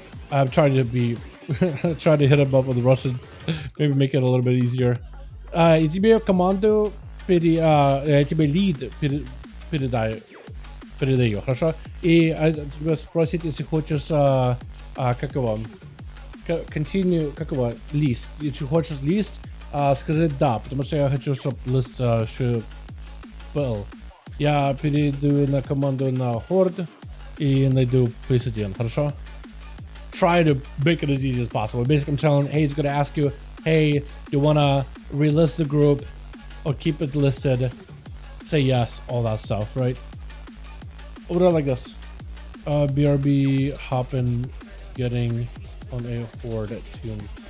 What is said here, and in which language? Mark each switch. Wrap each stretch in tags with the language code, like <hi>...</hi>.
<en>I'm trying to be trying to hit him up with Russian, maybe make it a little bit easier.</en> <ru>И тебе команду тебе лид передаю, хорошо? И тебя спросить, если хочешь как его continue, как его лист, если хочешь лист, сказать да, потому что я хочу, чтобы лист еще был. Я перейду на команду на Horde и найду +1, хорошо?</ru> <en>Try to make it as easy as possible. Basically, I'm telling, hey, it's gonna ask you, hey, you wanna relist the group or keep it listed? Say yes, all that stuff, right? We'll do it like this. BRB hopping, getting on a Horde tune.</en>